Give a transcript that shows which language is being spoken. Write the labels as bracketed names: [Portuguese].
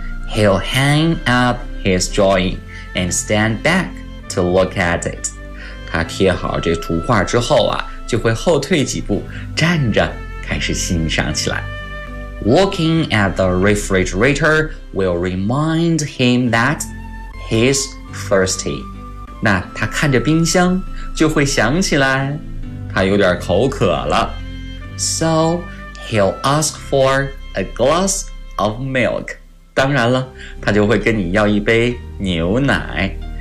[English] He'll hang up his drawing and stand back. To look at it. [Chinese] 他贴好这图画之后啊，就会后退几步，站着开始欣赏起来。 [English] Looking at the refrigerator will remind him that He's thirsty. [Chinese] 那他看着冰箱就会想起来他有点口渴了。 [English] So, he'll ask for a glass of milk. [Chinese] 当然了他就会跟你要一杯牛奶。